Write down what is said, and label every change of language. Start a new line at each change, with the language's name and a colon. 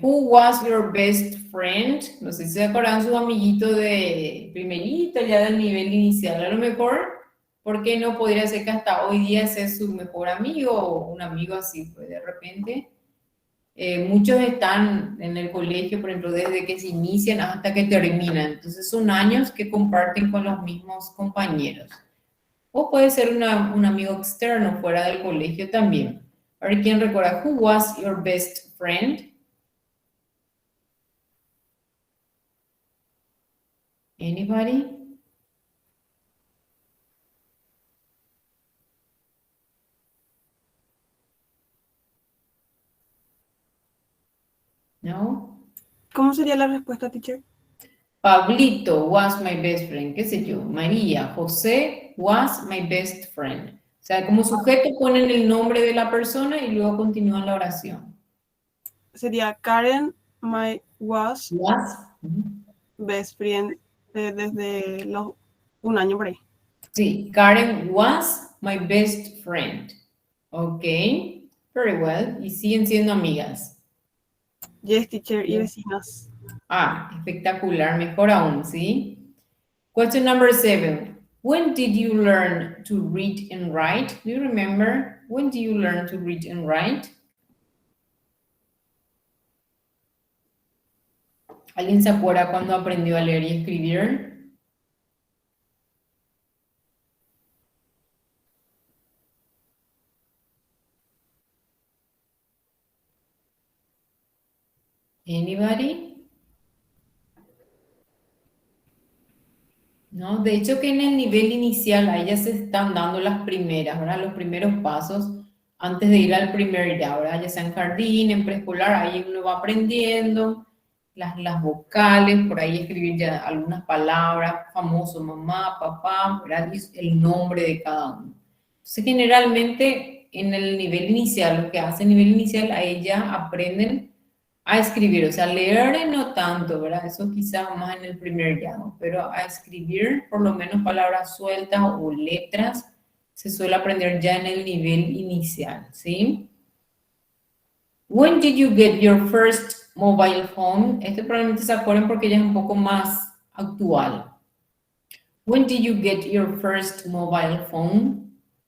English: Who was your best friend?
Spanish: No sé si se acuerdan sus amiguitos de primerito, ya del nivel inicial. A lo mejor, ¿por qué no podría ser que hasta hoy día sea su mejor amigo o un amigo así? Pues de repente, muchos están en el colegio, por ejemplo, desde que se inician hasta que terminan. Entonces son años que comparten con los mismos compañeros. O puede ser un amigo externo fuera del colegio también. A ver, ¿quién recuerda?
English: Who was your best friend? Anybody? No?
Spanish: ¿Cómo sería la respuesta, teacher?
English: Pablito was my best friend.
Spanish: ¿Qué sé yo?
English: María, José was my best friend.
Spanish: O sea, como sujeto ponen el nombre de la persona y luego continúan la oración. Sería Karen,
English: my was best friend
Spanish: desde un año por ahí.
English: Sí, Karen was my best friend. Ok, very well.
Spanish: Y siguen siendo amigas.
English: Yes, teacher,
Spanish: y vecinas. Ah, espectacular, mejor aún, ¿sí?
English: Question number 7. When did you learn to read and write? Do you remember? When did you learn to read and write?
Spanish: ¿Alguien se acuerda cuando aprendió a leer y escribir?
English: Anybody?
Spanish: No, de hecho que en el nivel inicial ahí ya se están dando las primeras, ¿verdad? Los primeros pasos antes de ir al primer grado, ¿verdad? Ya sea en jardín, en preescolar, ahí uno va aprendiendo las vocales, por ahí escribir ya algunas palabras, famoso, mamá, papá, ¿verdad? Y el nombre de cada uno. Entonces generalmente en el nivel inicial, lo que hace el nivel inicial, ahí ya aprenden a escribir, o sea, leer no tanto, ¿verdad? Eso quizás más en el primer grado, pero a escribir por lo menos palabras sueltas o letras se suele aprender ya en el nivel inicial, ¿sí?
English: When did you get your first mobile phone?
Spanish: Este probablemente se acuerden porque ya es un poco más actual.
English: When did you get your first mobile phone?